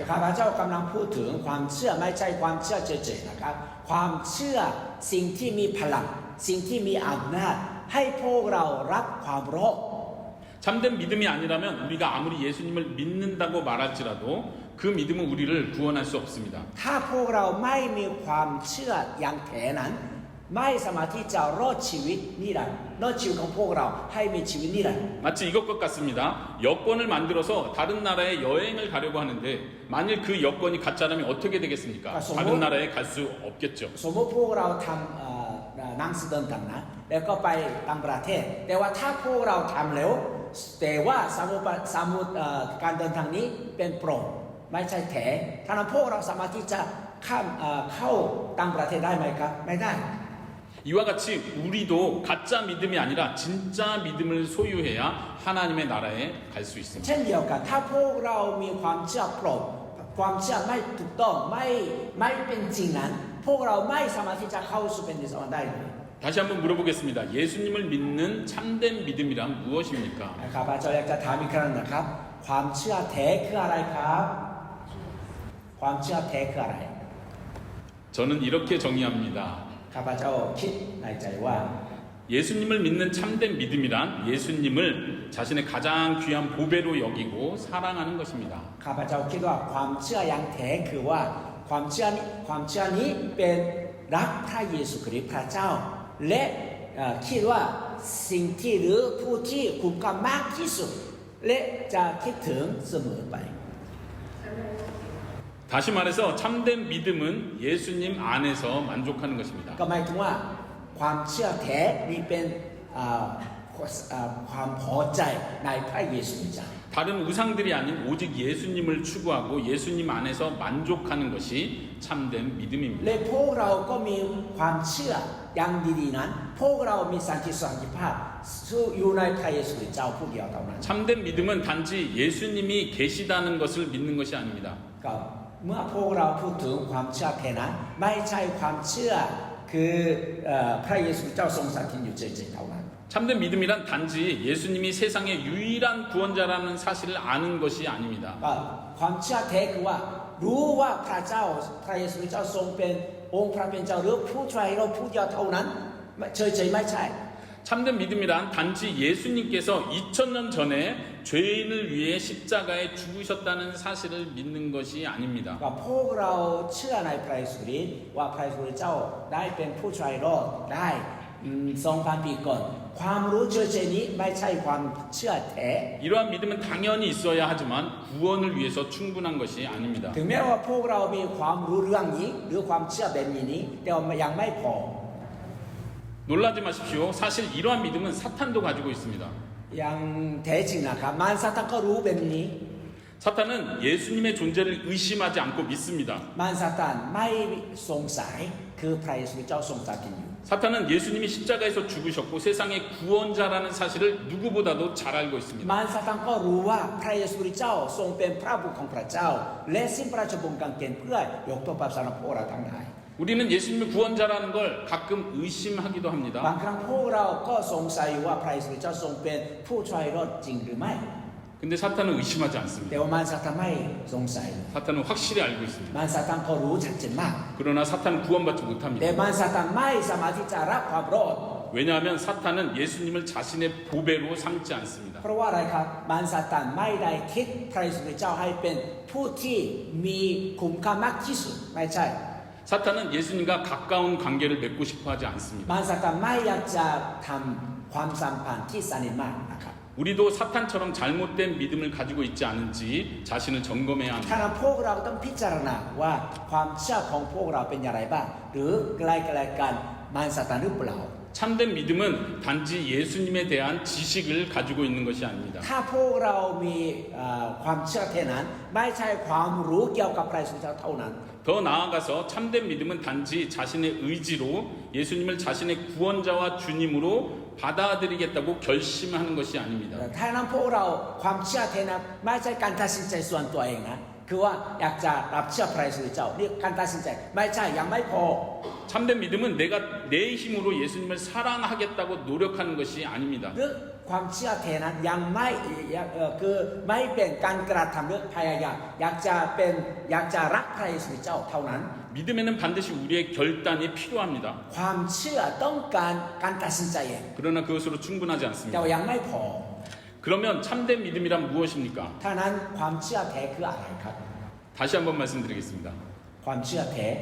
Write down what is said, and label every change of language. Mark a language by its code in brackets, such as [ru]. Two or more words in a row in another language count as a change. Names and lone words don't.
[th] ข้าพเจ้ากำลังพูดถึงความเชื่อไม่ใช่ความเชื่อเฉยๆนะครับความเชื่อสิ่งที่มีพลังสิ่งที่มีอำนาจให้พวกเรารับความรอด [ko] 참된 믿음이 아니라면 우리가 아무리 예수님을 믿는다고 말할지라도 그 믿음은 우리를 구원할 수 없습니다. [th] ถ้าพวกเราไม่มีความเชื่ออย่างแท้นั้นไม่สามารถที่จะรอดชีวิตนิรันดร์รอดชีวิตของพวกเราให้มีชีวิตนิรันดร์ [ko] 마치 이것과 같습니다. 여권을 만들어서 다른 나라에 여행을 가려고 하는데 만일 그 여권이 가짜라면 어떻게 되겠습니까? 다른 나라에 갈 수 없겠죠. [th] สมมติพวกเราทำหนังสือเดินทางนะแล้วก็ไปต่างประเทศแต่ว่าถ้าพวกเราทำแล้วแต่ว่าสมุดการเดินทางนี้เป็นปลอมไม่ใช่แท้ถ้านั้นพวกเราสามารถที่จะเข้าต่างประเทศได้ไหมครับไม่ได้ [ko] 이와 같이 우리도 가짜 믿음이 아니라 진짜 믿음을 소유해야 하나님의 나라에 갈 수 있습니다. [th] เช่นเดียวกันถ้าพวกเรามีความเชื่อปลอมความเชื่อไม่ถูกต้องไม่เป็นจริงนั้นพวกเราไม่สามารถที่จะเข้าสู่แผ่นดินสวรรค์ได้เลย [ko] 다시 한번 물어보겠습니다. 예수님을 믿는 참된 믿음이란 무엇입니까? [th] นะครับอาจารย์อยากจะถามอีกครั้งนะครับความเชื่อแท้คืออะไรครับความเชื่อแท้คืออะไร [ko] 저는 이렇게 정의합니다. [th] ข้าพเจ้าคิดในใจว่า [ko] 예수님을 믿는 참된 믿음이란 예수님을 자신의 가장 귀한 보배로 여기고 사랑하는 것입니다. [th] ข้าพเจ้าคิดว่าความเชื่ออย่างแท้คือว่าความเชื่อนี้เป็นรักพระเยซูคริสต์พระเจ้าและคิดว่าสิ่งที่หรือผู้ที่คุ้มค่ามากที่สุดและจะคิดถึงเสมอไป [ko] 다시 말해서 참된 믿음은 예수님 안에서 만족하는 것입니다. [th] ก็หมายถึงว่าความเชื่อแท้นี้เป็นความพอใจในพระเยซูคริสต์ [ko] 다른 우상들이 아닌 오직 예수님을 추구하고 예수님 안에서 만족하는 것이 참된 믿음입니다. [th] และพวกเราก็มีความเชื่ออย่างดีๆนั้นพวกเรามีสันติภาพอยู่ในพระเยซูคริสต์เจ้าผู้เดียวเท่านั้น [ko] 참된 믿음은 단지 예수님이 계시다는 것을 믿는 것이 아닙니다. [th] ก็เมื่อพวกเราพูดถึงความเชื่อแท้นั้นไม่ใช่ความเชื่อคือพระเยซูเจ้าทรงสถิตอยู่เฉยๆเท่านั้น [ko] 참된 믿음이란 단지 예수님이 세상의 유일한 구원자라는 사실을 아는 것이 아닙니다. [th] ก็ความเชื่อแท้คือว่ารู้ว่าพระเจ้าพระเยซูเจ้าทรงเป็นองค์พระเป็นเจ้าหรือผู้ช่วยเราผู้เดียวเท่านั้นเฉยๆไม่ใช่ [ko] 참된 믿음이란 단지 예수님께서 2000년 전에 죄인을 위해 십자가에 죽으셨다는 사실을 믿는 것이 아닙니다. [th] ก็พวกเราเชื่อในพระเยซูคริสต์ว่าพระเยซูเจ้าได้เป็นผู้ช่วยรอดได้ 2,000 ปีก่อนความรู้เฉยๆนี้ไม่ใช่ความเชื่อแท้ [ko] 이러한 믿음은 당연히 있어야 하지만 구원을 위해서 충분한 것이 아닙니다. [th] ถึงแม้ว่าพวกเรามีความรู้เรื่องนี้หรือความเชื่อแบบนี้แต่ว่ายังไม่พอ [ko] 놀라지 마십시오. 사실 이러한 믿음은 사탄도 가지고 있습니다. [th] ยังแท้จริงนะครับมารซาตานก็รู้แบบนี้ [ko] 사탄은 예수님의 존재를 의심하지 않고 믿습니다. [th] มารซาตานไม่สงสัยคือพระเยซูเจ้าทรงตรัสอยู่ [ko] 사탄은 예수님이 십자가에서 죽으셨고 세상의 구원자라는 사실을 누구보다도 잘 알고 있습니다. [th] มารซาตานก็รู้ว่าพระเยซูเจ้าทรงเป็นพระบุตรของพระเจ้าและสิ้นพระราชบงกางเขนเพื่อยกโทษบาปสำหรับพวกเราทั้งหลาย [ko] 우리는 예수님을 구원자라는 걸 가끔 의심하기도 [th] บาง [ko] 합니다. [th] ครั้งพวกเราก็สงสัยว่าพระเยซูเจ้าทรงเป็นผู้ช่วยรอดจริงหรือไม่ [ko] 근데 사탄은 의심하지 않습니다. [th] แต่ว่ามารซาตานไม่สงสัย [ko] 사탄은 확실히 알고 있습니다. [th] มารซาตานก็รู้ชัดเจนมาก [ko] 그러나 사탄은 구원받지 [th] แต่ [ko] 못합니다. [th] มารซาตานไม่สามารถที่จะรับความรอด [ko] 왜냐하면 사탄은 예수님을 자신의 보배로 삼지 않습니다. [th] เพราะว่าอะไรครับมารซาตานไม่ได้คิดพระเยซูเจ้าให้เป็นผู้ที่มีคุณค่ามากที่สุดไม่ใช่ [ko] 사탄은 예수님과 가까운 관계를 맺고 싶어 하지 않습니다. [th] มารซาตานไม่อยากจะทำความสัมพันธ์ที่สนิทมากนะครับ [ko] 우리도 사탄처럼 잘못된 믿음을 가지고 있지 않은지 자신을 점검해야 [th] ถ้า [ko] 합니다. [th] พวกเราต้องพิจารณาว่าความเชื่อของพวกเราเป็นอย่างไรบ้างหรือใกล้ๆกันมารซาตานหรือเปล่า [ko] 참된 믿음은 단지 예수님에 대한 지식을 가지고 있는 것이 아닙니다. [th] ถ้าพวกเรามีความเชื่อแค่นั้นไม่ใช่ความรู้เกี่ยวกับพระเยซูเจ้าเท่านั้น [ko] 더 나아가서 참된 믿음은 단지 자신의 의지로 예수님을 자신의 구원자와 주님으로 받아들이겠다고 결심하는 것이 아닙니다. [th] ถ้านั้นพวกเราความเชื่อแค่นั้นไม่ใช่การตัดสินใจส่วนตัวเองนะคือว่าอยากจะรับเชื่อพระเยซูเจ้านี่การตัดสินใจไม่ใช่ยังไม่พอ [ko] 참된 믿음은 내가 내 힘으로 예수님을 사랑하겠다고 노력하는 것이 아닙니다. [th] หรือความเชื่อแค่นั้นยังไม่คือไม่เป็นการกระทำหรือพยายามอยากจะรักพระเยซูเจ้าเท่านั้น [ko] 믿음에는 반드시 우리의 결단이 필요합니다. [th] ความเชื่อต้องการตัดสินใจเอง [ko] 그러나 그것으로 충분하지 [th] แต่ [ko] 않습니다. [th] ว่ายังไม่พอ [ko] 그러면 참된 믿음이란 무엇입니까? [th] ถ้านั้นความเชื่อแท้คืออะไรครับ [ko] 다시 한번 말씀드리겠습니다. [th] ความเชื่อแท้